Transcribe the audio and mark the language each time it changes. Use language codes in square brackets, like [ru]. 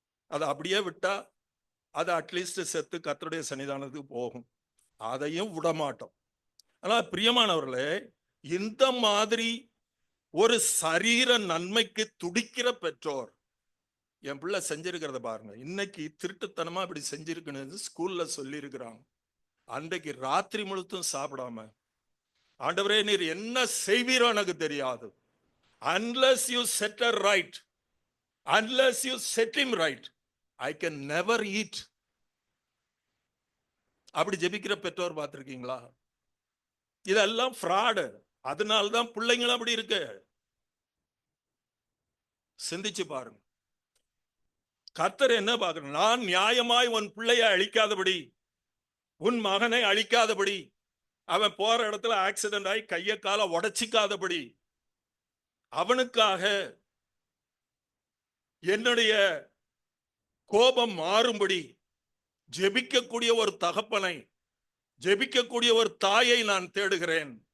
[ta] அதை அப்படியே விட்டா அது அட்லீஸ்ட் செத்து கர்த்தருடைய சன்னிதானத்துக்கு போகும். அதையும் விடமாட்டோம். ஆனால் பிரியமானவர்களே, இந்த மாதிரி ஒரு சரீர நன்மைக்கு துடிக்கிற பெற்றோர் என் பிள்ளை செஞ்சிருக்கிறத பாருங்க. இன்னைக்கு திருட்டுத்தனமா இப்படி செஞ்சிருக்குன்னு ஸ்கூல்ல சொல்லி இருக்கிறாங்க. அன்றைக்கு ராத்திரி முழுத்தும் சாப்பிடாம, ஆண்டவரே நீர் என்ன செய்வீரோ எனக்கு தெரியாது, [en] unless you set her right, unless you set him right, I can never eat. [ta] அப்படி ஜெபிக்கிற பெற்றோர் பார்த்திருக்கீங்களா? இதெல்லாம் ஃப்ராடு. அதனால்தான் பிள்ளைங்களும் அப்படி இருக்கு. சிந்திச்சு பாருங்க. கர்த்தர் என்ன பார்க்கணும்? நான் நியாயமாய் உன் பிள்ளையை அழிக்காதபடி, உன் மகனை அழிக்காதபடி, அவன் போற இடத்துல ஆக்சிடென்ட் ஆகி கைய கால உடைச்சிக்காதபடி, அவனுக்காக என்னுடைய கோபம் மாறும்படி ஜெபிக்கக்கூடிய ஒரு தகப்பனை, ஜெபிக்கக்கூடிய ஒரு தாயை நான் தேடுகிறேன்.